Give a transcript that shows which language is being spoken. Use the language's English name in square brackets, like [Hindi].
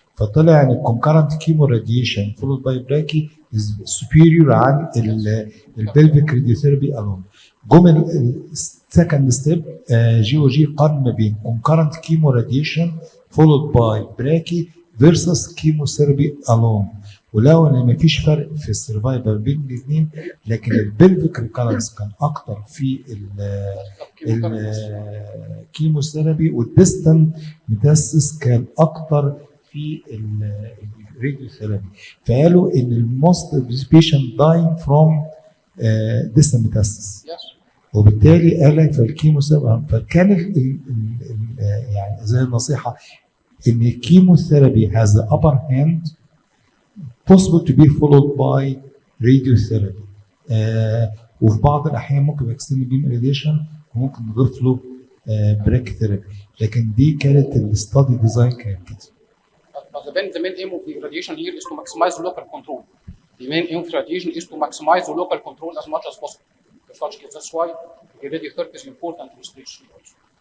[Arabic] فطلع ان [English] concurrent chemo radiation followed by brachy is superior [Arabic] عن [English] pelvic radiotherapy alone. [Arabic] جم السكند ستيب [English] GOG [Arabic] قرن ما بين [English] concurrent chemo radiation followed by brachy versus chemotherapy alone. [Arabic] ولو ان مفيش فرق في السرفايفل بين الاثنين، لكن البلفيك ريكالنس كان اكتر في الكيموثيرابي، والديستنت ميتاسيس كان اكتر في الراديوثيرابي. فقالوا ان الموست اوف ذيس بيشنت داينج فروم ديستنت ميتاسيس، وبالتالي قال لك فالكيموثيرابي فكان يعني زي النصيحه ان الكيموثيرابي [English] has the upper hand possible to be followed by radiotherapy. [Arabic] وفي بعض الاحيان ممكن اكستند بيم راديشن وممكن نضيف له brachytherapy، لكن دي كانت الستادي ديزاين كانت كده. [English] The main aim of the radiation here is to maximize the local control. The main aim of radiation is to maximize the local control as much as possible. For such cases, that's why the radiotherapy is important in stage 3 also.